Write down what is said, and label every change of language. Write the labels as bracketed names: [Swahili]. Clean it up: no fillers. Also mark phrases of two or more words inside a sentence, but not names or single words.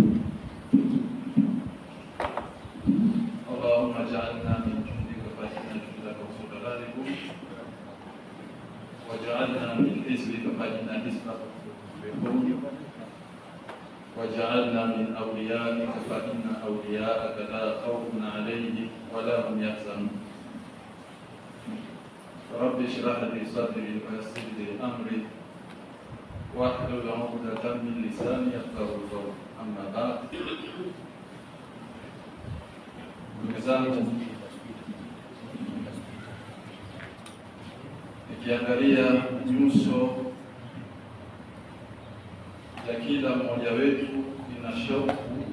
[Arabic] اللهم اجعلنا من جندك فإن جندك هو الغالب، واجعلنا من حزبك فإن حزبك هم، واجعلنا من أوليائك فإن أولياءك لا خوف عليهم ولا هم يحزنون. رب اشرح لي صدري ويسر لي أمري واحلل عقدة من لساني يفقهوا قولي. أما بعد، [Swahili] ndugu zangu, nikiangalia nyuso ya kila mmoja wetu ina shauku